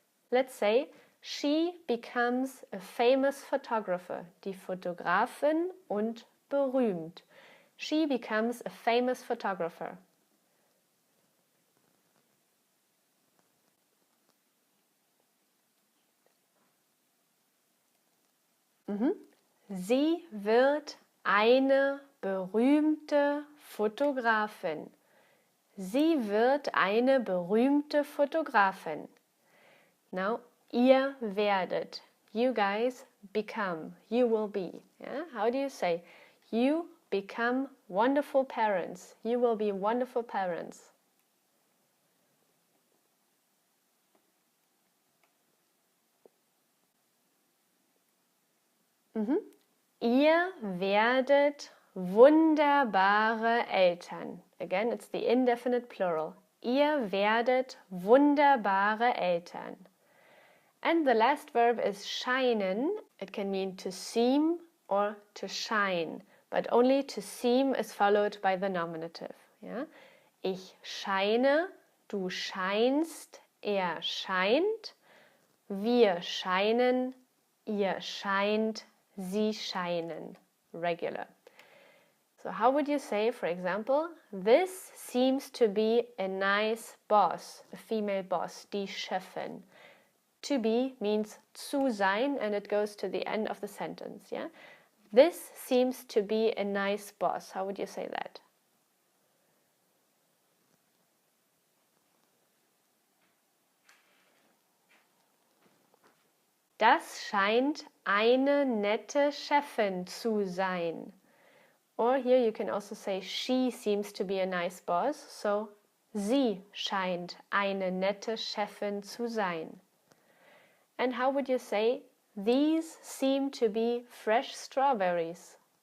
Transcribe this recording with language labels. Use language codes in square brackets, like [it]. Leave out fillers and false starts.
[en] Let's say, she becomes a famous photographer. [de] Die Fotografin und berühmt. [en] She becomes a famous photographer. [de] Sie wird eine berühmte Fotografin. Sie wird eine berühmte Fotografin. Now, ihr werdet. [en] You guys become, you will be. Yeah? How do you say? You become wonderful parents. You will be wonderful parents. [de] Ihr werdet wunderbare Eltern. [en] Again, it's the indefinite plural. [de] Ihr werdet wunderbare Eltern. [en] And the last verb is scheinen. It can mean to seem or to shine, but only to seem is followed by the nominative. Yeah? [de] Ich scheine, du scheinst, er scheint, wir scheinen, ihr scheint, sie scheinen. [en] Regular. So how would you say, for example, this seems to be a nice boss, a female boss, die Chefin. To be means [de] zu sein, [en] and it goes to the end of the sentence. Yeah, this seems to be a nice boss. How would you say that? [de] Das scheint eine nette Chefin zu sein. [en] Or here you can also say she seems to be a nice boss. [de] So sie scheint eine nette Chefin zu sein. [en] And how would you say, these seem to be fresh strawberries?